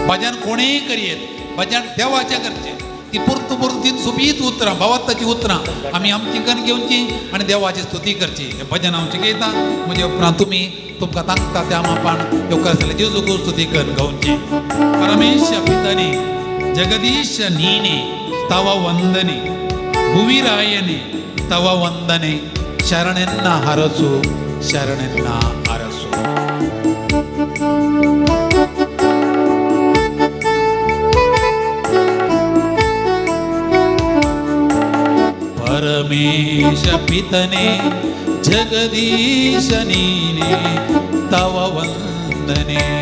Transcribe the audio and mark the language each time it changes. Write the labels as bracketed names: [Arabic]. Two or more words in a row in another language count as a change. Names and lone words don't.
[Konkani] भजन कोणेंय करियेत, भजन देवाचें करचें. ती परतू परतू ती सोबीत उतरां भावाताची उतरां आमी आमची कन्न घेवची आनी देवाची स्तुती करची. हें भजन हांव शिकयता. म्हजे उपरांत तुमकां तांकता त्या मापान येवकार जेजूक स्तुती करून गावची. [Kannada] ಪರಮೇಶ ಪಿತನೆ ಜಗದೀಶ ನೀನೆ ತವ ವಂದನೆ, ಭುವಿರಾಯನೆ ತವ ವಂದನೆ, ಶರಣೆನ್ನ ಹರಸು ಶರಣೆನ್ನ ಅರಸು. ಪರಮೇಶ ಪಿತನೆ ಜಗದೀಶ ನೀನೆ ತವ ವಂದನೆ.